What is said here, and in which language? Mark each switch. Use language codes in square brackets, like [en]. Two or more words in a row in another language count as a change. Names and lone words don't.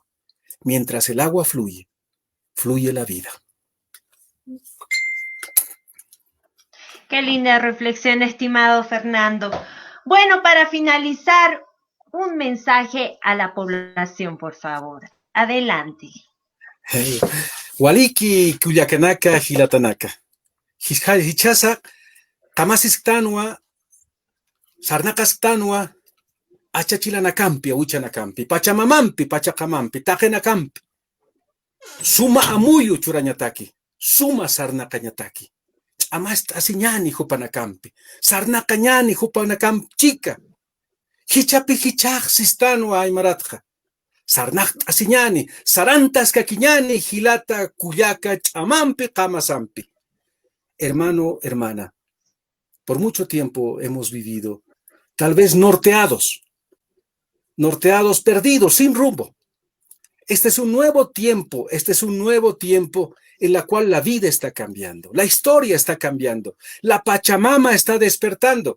[es] Mientras el agua fluye, fluye la vida. Qué linda reflexión, estimado Fernando. Bueno, para finalizar, un mensaje a la población, por favor. Adelante. Hey. [ay] Waliki kuyakanaka hilatanaka. Hichasa tamasistanua sarnakastanua achachilanakampi uchanakampi pachamamampi pachakamampi takenakampi suma amuyu churañataki suma sarnakañataki amasta asiñani hupanakampi sarnakañani hupanakampi chica hichapi hichaj sistanua aymaratja sarnak asiñani sarantas kakiñani hilata kuyaka chamampi kamasampi. [es] Hermano, hermana, por mucho tiempo hemos vivido tal vez norteados, perdidos, sin rumbo. Este es un nuevo tiempo en el cual la vida está cambiando, la historia está cambiando, la Pachamama está despertando.